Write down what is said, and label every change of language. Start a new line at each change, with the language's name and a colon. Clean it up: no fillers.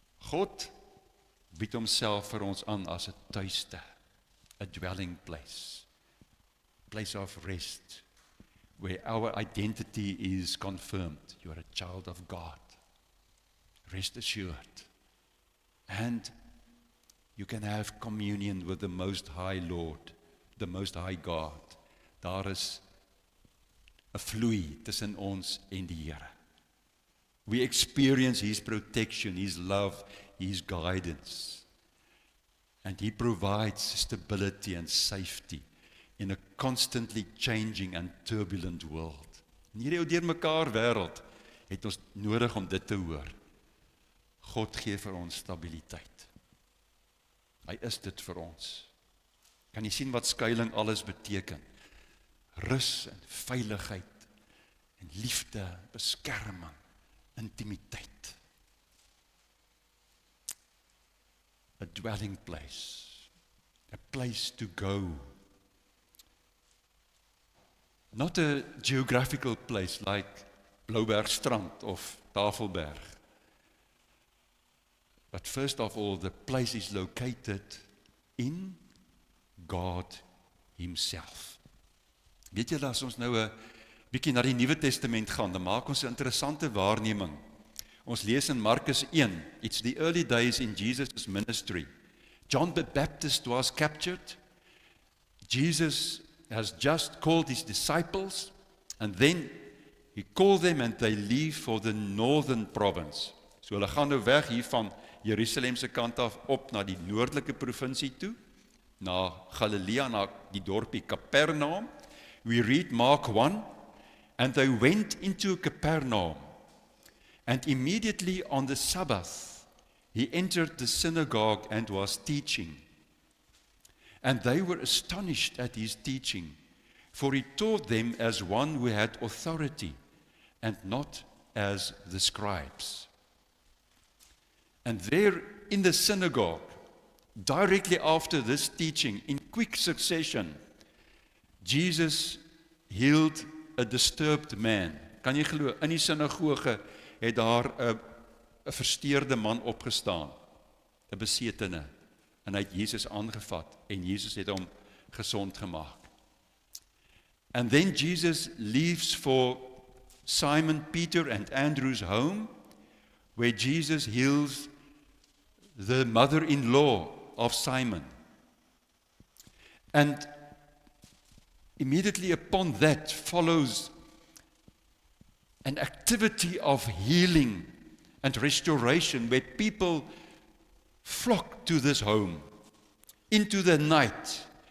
Afrikaans: God bied homself vir ons aan as 'n tuiste,
English: a dwelling place, place of rest, where our identity is confirmed. You are a child of God. Rest assured. And you can have communion with the Most High Lord, the Most High God.
Afrikaans: Daar is 'n vloei tussen ons en die Here.
English: We experience his protection, his love, his guidance. And he provides stability and safety in a constantly changing and turbulent world.
Afrikaans: In hierdie ou deurmekaar wêreld het ons nodig om dit te hoor. God gee vir ons stabiliteit. Hy is dit vir ons. Kan jy sien wat skuiling alles beteken? Rus en veiligheid en liefde, beskerming, intimiteit.
English: A dwelling place, a place to go. Not a geographical place like Bloubergstrand of Tafelberg, But first of all, the place is located in God himself.
Afrikaans: Weet julle, as ons nou 'n bietjie na die Nuwe Testament gaan, dan maak ons 'n interessante waarneming. Ons lees in Markus 1,
English: it's the early days in Jesus' ministry. John the Baptist was captured. Jesus has just called his disciples, and then he called them and they leave for the northern province.
Afrikaans: So hulle gaan nou weg hier van Jerusalem se kant af op na die noordelike provinsie toe, na Galilea, na die dorpie Capernaum.
English: We read Mark 1, and they went into Capernaum, and immediately on the Sabbath he entered the synagogue and was teaching. And they were astonished at his teaching, for he taught them as one who had authority, and not as the scribes. And there in the synagogue, directly after this teaching, in quick succession, Jesus healed a disturbed man.
Afrikaans: Kan jy glo, in die sinagoge het daar 'n versteurde man opgestaan, 'n besetene, en hy het Jesus aangevat, en Jesus het hom gesond gemaak.
English: And then Jesus leaves for Simon, Peter and Andrew's home, where Jesus heals the mother-in-law of Simon. And immediately upon that follows an activity of healing and restoration, where people flock to this home into the night.